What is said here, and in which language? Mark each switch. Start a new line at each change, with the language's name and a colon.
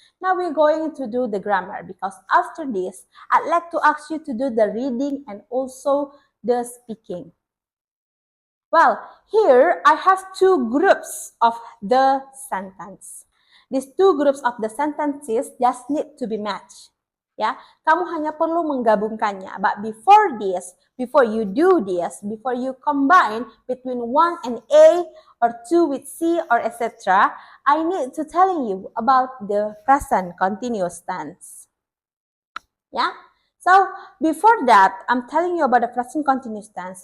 English: Now we're going to do the grammar, because after this, I'd like to ask you to do the reading and also the speaking. Well, here I have 2 groups of the sentence. These 2 groups of the sentences just need to be matched.
Indonesian: Ya, kamu hanya perlu menggabungkannya.
English: But before this, before you do this, before you combine between 1 and A or 2 with C or etc., I need to telling you about the present continuous tense. Yeah. So before that, I'm telling you about the present continuous tense.